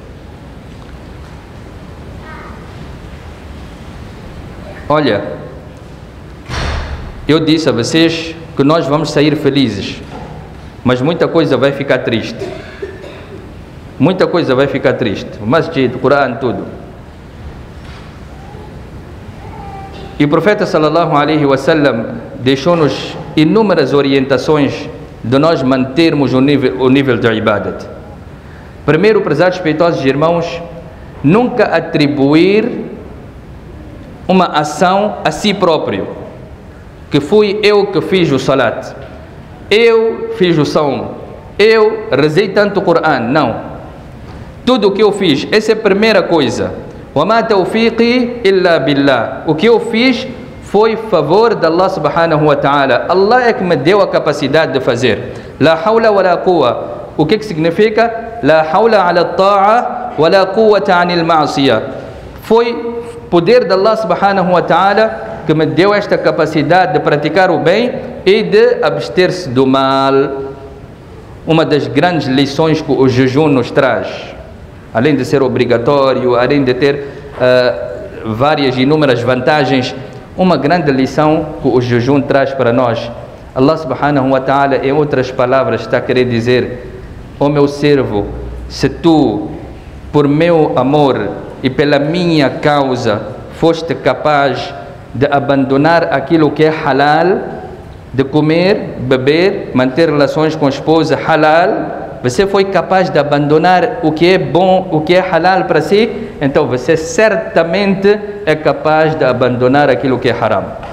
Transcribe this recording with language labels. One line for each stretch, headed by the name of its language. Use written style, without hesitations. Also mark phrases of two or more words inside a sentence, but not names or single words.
Portuguese: Olha, eu disse a vocês que nós vamos sair felizes, mas muita coisa vai ficar triste. Muita coisa vai ficar triste. O Masjid, o Corão, tudo. E o profeta
Arabic: صلى الله عليه وسلم
Portuguese: deixou-nos inúmeras orientações de nós mantermos o nível de ibadat. Primeiro, prezados respeitosos irmãos, nunca atribuir uma ação a si próprio, que fui eu que fiz o salat, eu fiz o som, eu rezei tanto o Corão. Não. Tudo o que eu fiz, essa é a primeira coisa.
Arabic: وَمَا تَوْفِيقِي إِلَّا بِاللَّهِ.
Portuguese: O que eu fiz foi favor de Allah
Arabic: سبحانه وتعالى.
Portuguese: Allah é que me deu a capacidade de fazer.
Arabic: لا حول ولا قوة.
Portuguese: O que significa?
Arabic: لا حول على الطاعة ولا قوة عن المعصية.
Portuguese: Foi poder de Allah
Arabic: سبحانه وتعالى
Portuguese: que me deu esta capacidade de praticar o bem e de abster-se do mal. Uma das grandes lições que o jejum nos traz, além de ser obrigatório, além de ter várias e inúmeras vantagens, uma grande lição que o jejum traz para nós.
Arabic: الله سبحانه وتعالى,
Portuguese: em outras palavras, está a querer dizer: ó meu servo, se tu, por meu amor e pela minha causa, foste capaz de abandonar aquilo que é halal, de comer, beber, manter relações com a esposa halal, você foi capaz de abandonar o que é bom, o que é halal para si, então você certamente é capaz de abandonar aquilo que é haram.